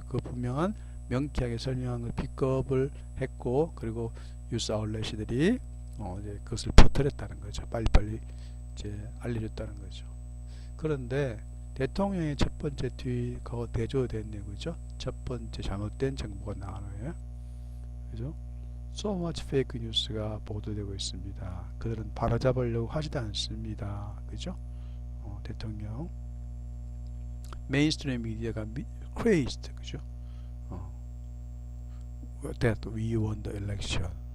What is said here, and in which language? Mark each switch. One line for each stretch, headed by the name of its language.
Korean: 그 분명한 명쾌하게 설명한 걸 픽업을 했고, 그리고 use our less들이 이제 그것을 퍼뜨렸다는 거죠. 빨리빨리 이제 알려줬다는 거죠. 그런데 대통령의 첫 번째 트윗 그거 대조됐네요. 그죠? 첫 번째 잘못된 정보가 나와요. 그죠?
English: So much fake news가
Korean: 보도되고 있습니다. 그들은 바로잡으려고 하지도 않습니다. 그죠? 대통령 메인스트림 미디어가 crazed. 그죠?
English: That we won the election.